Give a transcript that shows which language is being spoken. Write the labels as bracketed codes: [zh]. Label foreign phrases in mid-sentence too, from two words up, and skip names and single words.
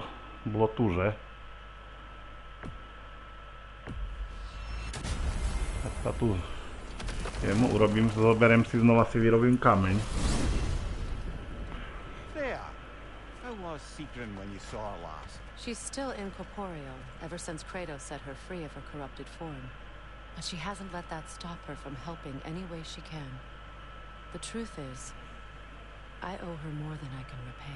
[sk] Bolo tu, že? Tak sa tu jemu urobím, zoberiem si, znova si vyrobím kameň. [en] There. How was Secret when you saw her last? She's still incorporeal, ever since Kratos set her free of her corrupted form. But she hasn't let that stop her from helping any way she can. The truth is, I owe her more than I can repay.